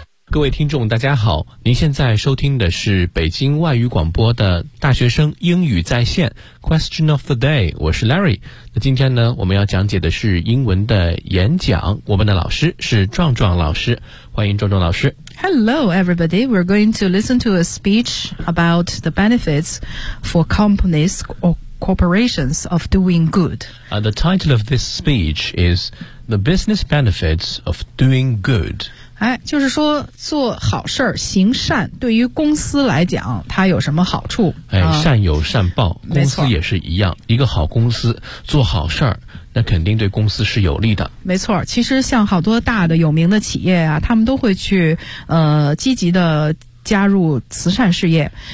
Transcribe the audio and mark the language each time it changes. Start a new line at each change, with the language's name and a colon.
Chinese: 各位听众大家好，您现在收听的是北京外语广播的大学生英语在线
English: Question of the day，
Chinese: 我是 Larry。那今天呢，我们要讲解的是英文的演讲，我们的老师是壮壮老师，欢迎壮壮老师。
English: Hello everybody, we're going to listen to a speech about the benefits for companies or corporations of doing good. The title of this speech is The Business Benefits of Doing Good.
Chinese: 哎，就是说做好事儿、行善，对于公司来讲，它有什么好处？哎，善有善报，公司也是一样。一个好公司做好事儿，那肯定对公司是有利的。没错，其实像好多大的有名的企业啊，他们都会去积极的加入慈善事业。